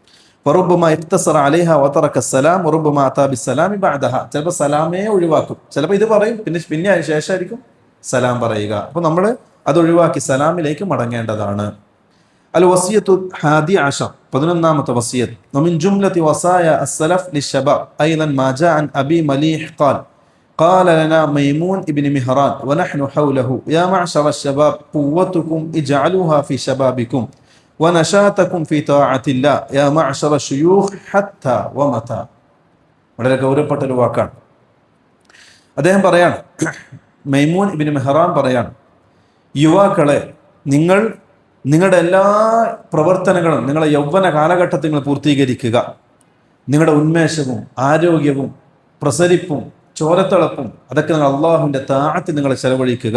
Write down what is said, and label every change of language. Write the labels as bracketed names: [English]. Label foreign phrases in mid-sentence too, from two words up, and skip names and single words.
[Malayalam] ചിലപ്പോൾ സലാമേ ഒഴിവാക്കും, ചിലപ്പോൾ ഇത് പറയും, പിന്നെ അതിന് ശേഷമായിരിക്കും സലാം പറയുക. അപ്പൊ നമ്മൾ അത് ഒഴിവാക്കി സലാമിലേക്ക് മടങ്ങേണ്ടതാണ്. [Arabic] الوصية الحادية عشر, [Malayalam] 11ാമത്തെ വസിയത്ത്. [Arabic] ومن جملة وصايا السلف للشباب أيضا ما جاء عن أبي مليح قال قال لنا ميمون ابن مهران ونحن حوله يا معشر الشباب قوتكم اجعلوها في شبابكم ونشاطكم في طاعة الله يا معشر الشيوخ حتى ومتى. [Malayalam] വളരെ ഗൗരവപ്പെട്ട ഒരു വാക്കാണ്. അദ്ദേഹം പറയാണ്, മൈമൂൻ ഇബ്നു മെഹ്റാൻ പറയാണ്, യുവാക്കളെ, നിങ്ങൾ നിങ്ങളുടെ എല്ലാ പ്രവർത്തനങ്ങളും നിങ്ങളുടെ യൗവന കാലഘട്ടത്തിൽ നിങ്ങൾ പൂർത്തീകരിക്കുക. നിങ്ങളുടെ ഉന്മേഷവും ആരോഗ്യവും പ്രസരിപ്പും ചോരത്തിളപ്പും അതൊക്കെ നിങ്ങൾ അള്ളാഹുവിൻ്റെ താഅത്ത് നിങ്ങൾ ചെലവഴിക്കുക.